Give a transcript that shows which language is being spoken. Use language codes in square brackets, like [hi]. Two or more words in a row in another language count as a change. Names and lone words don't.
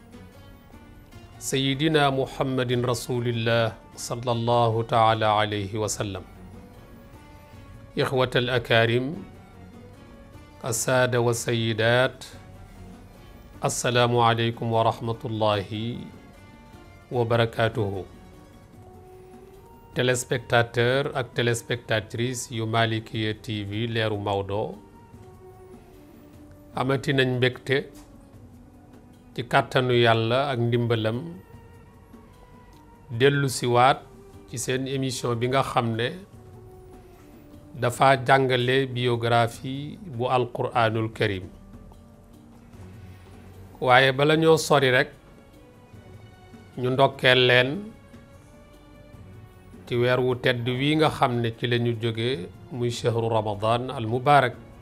[ar] سيدنا محمد رسول الله صلى الله تعالى عليه وسلم. إخوة الأكارم السادة والسيدات السلام عليكم ورحمة الله وبركاته. [wo] Téléspectateurs ak téléspectatrices yu Malikia TV leeru Maodo amati nañ mbégte ci kàttanu yàlla ak ndimbalam dellu siwaat ci seen émission bi nga xam ne dafa jàngale biographie bu [ar] القرآن الكريم [wo] waaye bala ñoo sori rek ñu ndokkeel leen ci weer wu tedd wi nga xam ne ci lañu jóge muy [ar] شهر رمضان المبارك